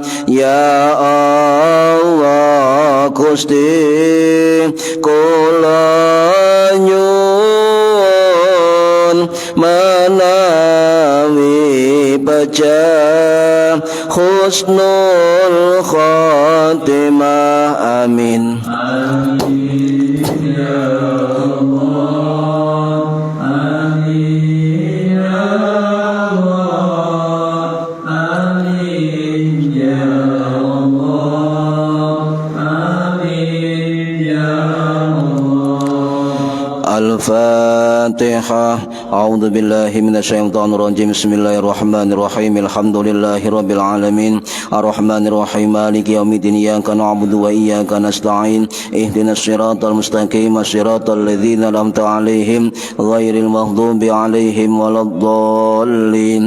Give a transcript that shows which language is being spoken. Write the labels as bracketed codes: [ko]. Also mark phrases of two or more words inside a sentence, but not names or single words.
[ar] يا الله [jv] Gusti kula nyuwun menawi pejah [ar] حسن الخاتمة. آمين. آمين يا الله. آمين يا الله. آمين يا الله. آمين يا الله. الفاتحة. أعوذ بالله من الشيطان الرجيم. بسم الله الرحمن الرحيم. الحمد لله رب العالمين. الرحمن الرحيم. مالك يوم الدين. إياك نعبد وإياك نستعين. اهدنا الصراط المستقيم. صراط الذين أنعمت عليهم غير المغضوب عليهم ولا الضالين.